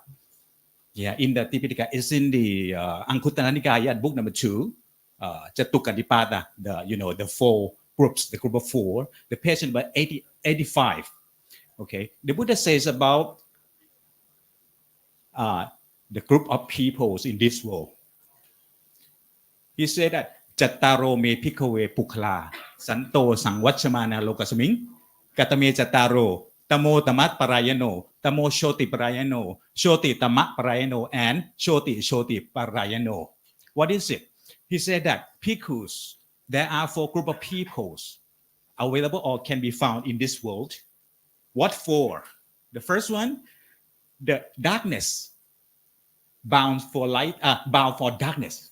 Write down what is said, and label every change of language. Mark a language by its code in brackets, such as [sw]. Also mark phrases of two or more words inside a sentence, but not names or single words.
[en] Yeah, in the Tipitaka, it's in the Anguttara Nikaya, book number 2, Chatukadipada, the 4 groups, the group of 4, the page number 85. Okay, the Buddha says about the group of peoples in this world. He said that [pi] Chattaro me pikave pukla, santo sangvachamana lokasming, katame chattaro, tamo tamat parayano, tamo shoti parayano, shoti tamat parayano, and shoti parayano. [en] What is it? He said that bhikkhus, there are 4 group of peoples available or can be found in this world. What for? The first one, the darkness, bound for light, bound for darkness.